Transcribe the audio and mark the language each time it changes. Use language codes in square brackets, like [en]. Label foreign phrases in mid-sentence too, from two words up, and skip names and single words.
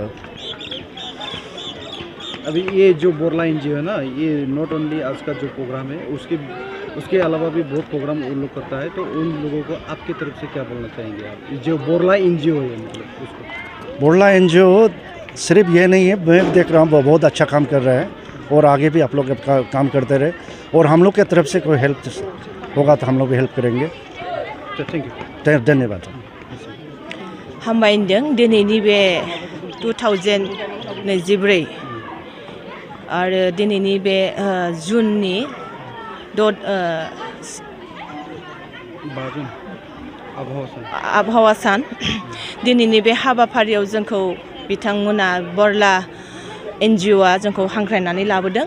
[hi] अभी ये जो बोरला एनजीओ है ना, ये [en] not only [hi] आज का जो प्रोग्राम है उसके अलावा भी बहुत प्रोग्राम उन लोग करता है, तो उन लोगों को आपकी तरफ से क्या बोलना चाहेंगे आप? जो बोरला एनजीओ है मतलब उसको बोरला एनजीओ सिर्फ ये नहीं है, मैं देख रहा हूँ बहुत अच्छा काम कर रहा है और आगे भी आप लोग काम करते रहे और हम लोग की तरफ से कोई हेल्प होगा तो हम लोग भी हेल्प करेंगे। [en] thank you, [hi] धन्यवाद। [brx] हामबायदों दिनैनि बे 2024 आरो दिनैनि बे जुननि आबहावा सान दिनैनि बे हाबाफारियाव जोंखौ बिथांमोना बोरला एनजिअ'आ जोंखौ हांख्रायनानै लाबोदों।